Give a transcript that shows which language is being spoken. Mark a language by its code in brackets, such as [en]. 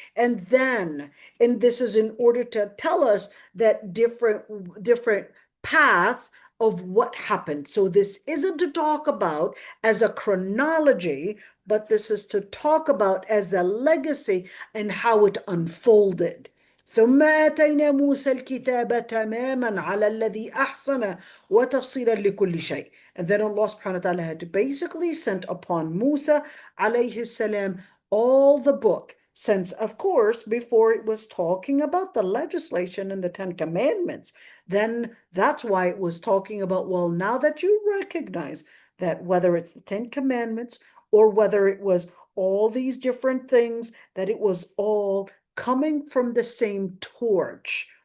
[en] And then, and this is in order to tell us that different paths of what happened. So this isn't to talk about as a chronology, but this is to talk about as a legacy and how it unfolded. [ar] ثم آتينا موسى الكتاب تماما على الذي أحسن وتفصيلا لكل شيء. [en] And then Allah subhanahu wa ta'ala had basically sent upon Musa alayhi salam all the book, since of course before it was talking about the legislation and the 10 commandments. Then that's why it was talking about, well, now that you recognize that whether it's the 10 commandments or whether it was all these different things, that it was all coming from the same torch.